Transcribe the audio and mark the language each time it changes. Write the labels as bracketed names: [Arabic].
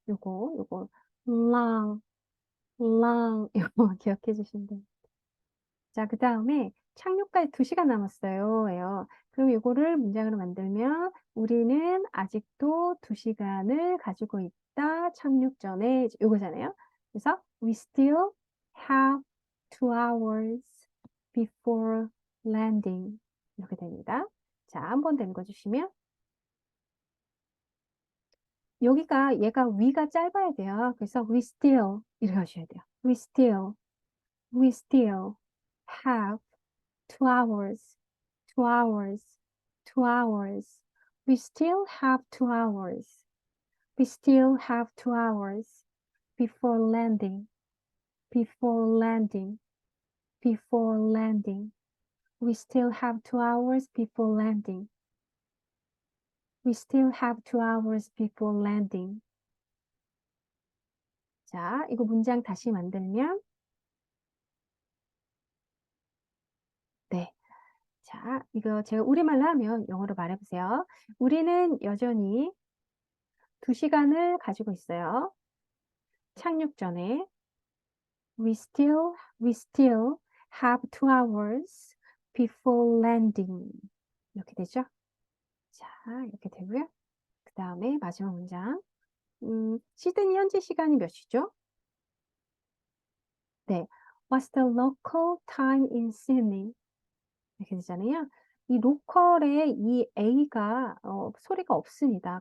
[Korean] 요거 long, long 이거 기억해 주시면 돼요. 자, 그 다음에 착륙까지 2시간 남았어요. 예요. 그럼 이거를 문장으로 만들면 우리는 아직도 2시간을 가지고 있다. 착륙 전에 요거잖아요. 그래서 [English] we still have 2 hours before landing. [Korean] 이렇게 됩니다. 자, 한 번 더 읽어주시면 여기가 얘가 위가 짧아야 돼요. 그래서 [English] we still [Korean] 이렇게 하셔야 돼요. [English] we still have 2 hours, 2 hours, 2 hours. We still have 2 hours. We still have 2 hours before landing, before landing, before landing. We still have 2 hours before landing. We still have 2 hours before landing. [Korean] 자, 이거 문장 다시 만들면 네. 자, 이거 제가 우리말로 하면 영어로 말해보세요. 우리는 여전히 2시간을 가지고 있어요. 착륙 전에 [English] we still have 2 hours before landing [Korean] 이렇게 되죠. 자, 이렇게 되고요. 그 다음에 마지막 문장 시드니 현지 시간이 몇 시죠? 네, [English] what's the local time in Sydney? [Korean] 이렇게 되잖아요. 이 로컬에 이 A가 소리가 없습니다.